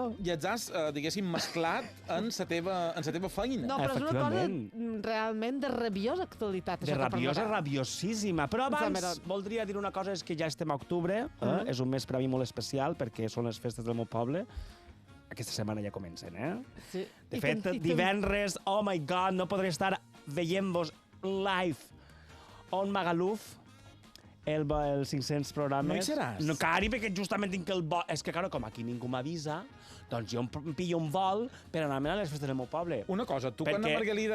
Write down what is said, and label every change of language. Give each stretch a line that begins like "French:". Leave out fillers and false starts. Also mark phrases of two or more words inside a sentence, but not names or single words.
Catalan: i els has, diguéssim, mesclat en la teva feina. No, però és una cosa Efectivament. realment de rabiosa actualitat. De això que rabiosa, parlarà. rabiosíssima. Però abans Salmerón. voldria dir una cosa, és que ja estem a octubre, és un mes per a mi molt especial perquè són les festes del meu poble. Aquesta setmana ja comencen, Sí. De I fet, que- divendres,
English: oh my god,
Catalan: no podré estar veient-vos
English: live on
Catalan: Magaluf els 500 programes. No hi seràs? No, cari, perquè justament tinc el vol... És que, claro, com aquí ningú m'avisa, doncs jo em pillo un vol per anar-me'n a les festes del meu poble. Una cosa, tu quan Perquè la Margalida